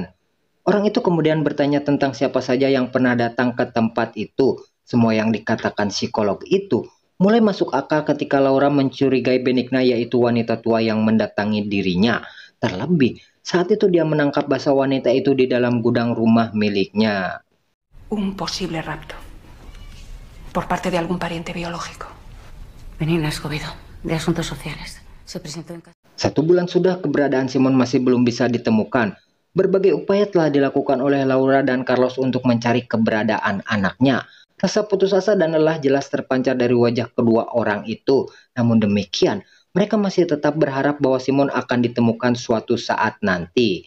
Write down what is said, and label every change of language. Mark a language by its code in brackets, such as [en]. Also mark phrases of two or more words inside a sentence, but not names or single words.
[id] Orang itu kemudian bertanya tentang siapa saja yang pernah datang ke tempat itu. Semua yang dikatakan psikolog itu mulai masuk akal ketika Laura mencurigai Benigna, yaitu wanita tua yang mendatangi dirinya. Terlebih saat itu dia menangkap basah wanita itu di dalam gudang rumah miliknya. [es] Un posible rapto por parte de algún pariente biológico. Benigna Escobedo, de Asuntos Sociales. Se presentó en casa. [id] 1 bulan sudah keberadaan Simon masih belum bisa ditemukan. Berbagai upaya telah dilakukan oleh Laura dan Carlos untuk mencari keberadaan anaknya. Rasa putus asa dan lelah jelas terpancar dari wajah kedua orang itu. Namun demikian, mereka masih tetap berharap bahwa Simon akan ditemukan suatu saat nanti.